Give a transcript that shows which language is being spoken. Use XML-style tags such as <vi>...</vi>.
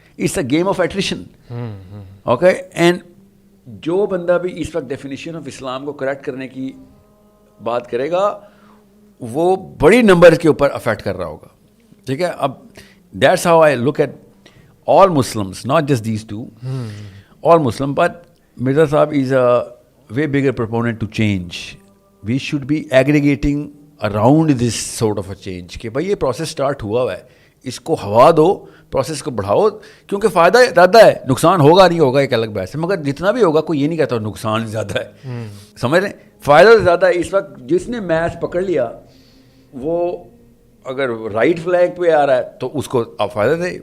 <en>It's a game of attrition.</en> <ur>Okay, and جو بندہ بھی اس وقت ڈیفینیشن آف اسلام کو کریکٹ کرنے کی بات کرے گا وہ بڑی نمبر کے اوپر افیکٹ کر رہا ہوگا. ٹھیک ہے, اب</ur> <en>That's how I look at all Muslims, not just these two, all Muslim. But Mirza Sahib is a way bigger proponent to change. We should be aggregating around this sort of a change.</en> <ur>کہ بھائی یہ process start ہوا ہے, اس کو ہوا دو, process کو بڑھاؤ, کیونکہ فائدہ زیادہ ہے, نقصان ہوگا نہیں ہوگا ایک الگ بحث ہے, مگر جتنا بھی ہوگا کوئی یہ نہیں کہتا نقصان زیادہ ہے. سمجھ رہے ہیں, فائدہ زیادہ ہے. اس وقت جس نے میچ پکڑ لیا وہ اگر رائٹ فلیگ پہ آ رہا ہے تو اس کو آپ فائدہ دیں.</ur>